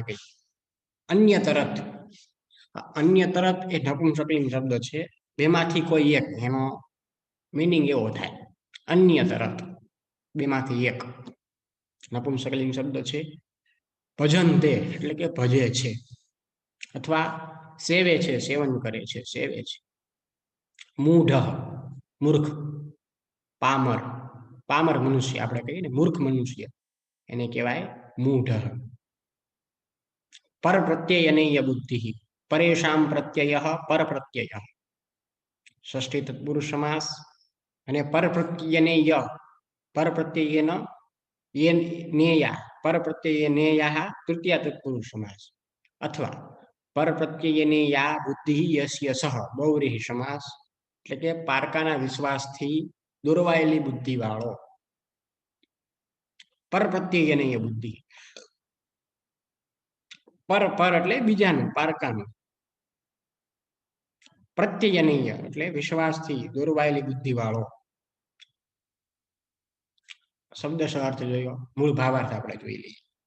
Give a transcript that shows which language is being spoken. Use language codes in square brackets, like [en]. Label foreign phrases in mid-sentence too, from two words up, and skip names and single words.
[gu] કહીએ અન્ય તરત અન્ય તરત એ નપુંસકલિંગ શબ્દ છે બેમાંથી કોઈ એક એનો મીનિંગ એવો થાય અન્ય તરત બેમાંથી એક નપુંસકલિંગ શબ્દ છે ભજન તે એટલે કે ભજે છે અથવા સેવે છે સેવન કરે છે સેવે છે મૂઢ મૂર્ખ પામર પામર મનુષ્ય આપણે કહીએ ને મૂર્ખ મનુષ્ય એને કહેવાય મૂઢ પર પ્રત્યયનેય બુદ્ધિ પરેશામ પ્રત્યય પર પ્રત્યય ષષ્ઠી તત્પુરુષ સમાસ અને પર પ્રત્યયનેય પર પ્રત્યયન [sa] ये नेया पर प्रत्यय नेया तृतीय तत्पुरुष समास अथवा पर प्रत्यय नेया बुद्धि यस्य सह बहुव्रीहि समास [gu] એટલે કે પારકાના વિશ્વાસથી દોરવાયેલી બુદ્ધિ વાળો પર પ્રત્યયનેય બુદ્ધિ પર એટલે બીજાનું પારકાનું પ્રત્યયનેય એટલે વિશ્વાસથી દોરવાયેલી બુદ્ધિ વાળો શબ્દશઃ અર્થ જોયો મૂળ ભાવાર્થ આપણે જોઈ લઈએ